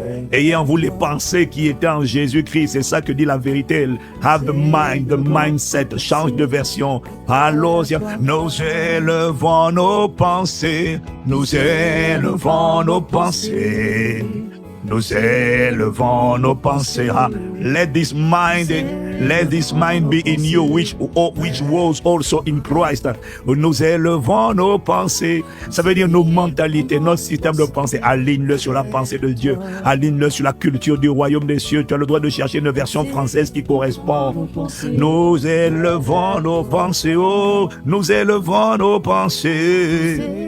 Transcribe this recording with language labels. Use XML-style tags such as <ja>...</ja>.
<fr>Ayez en vous les pensées qui étaient en Jésus-Christ. C'est ça que dit la vérité.</fr> <en>Have the mind, the mindset.</en> <fr>Change de version.</fr> <en>Alléluia.</en> <fr>Nous élevons nos pensées. Nous élevons nos pensées. Nous élevons nos pensées.</fr> <en>Let this mind be in you, which was also in Christ.</en> <fr>Nous élevons nos pensées. Ça veut dire nos mentalités, notre système de pensée. Aligne-le sur la pensée de Dieu. Aligne-le sur la culture du royaume des cieux. Tu as le droit de chercher une version française qui correspond. Nous élevons nos pensées. Oh, nous élevons nos pensées.</fr>